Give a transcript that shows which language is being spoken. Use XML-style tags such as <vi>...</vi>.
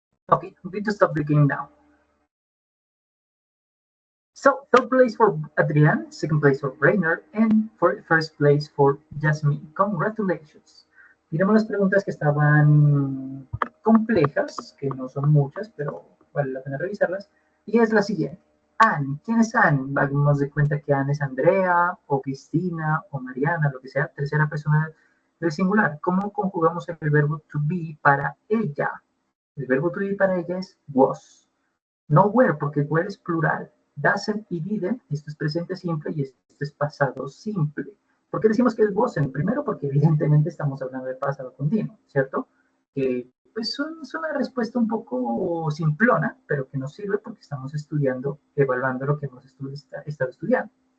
<en>Okay, I'm going to stop the game now. So, third place for Adrian, second place for Rainer, and first place for Jasmine. Congratulations.</en> <es>Miremos las preguntas que estaban complejas, que no son muchas, pero vale la pena revisarlas. Y es la siguiente. Anne. ¿Quién es Anne? Hagamos de cuenta que Anne es Andrea, o Cristina, o Mariana, lo que sea, tercera persona del singular. ¿Cómo conjugamos el verbo to be para ella? El verbo to be para ella es was. No were, porque were es plural. Doesn't y didn't, esto es presente simple y esto es pasado simple. ¿Por qué decimos que es wasn't? Primero, porque evidentemente estamos hablando de pasado continuo, ¿cierto? Que pues es una respuesta un poco simplona, pero que nos sirve porque estamos estudiando, evaluando lo que hemos estado estudiando.</es>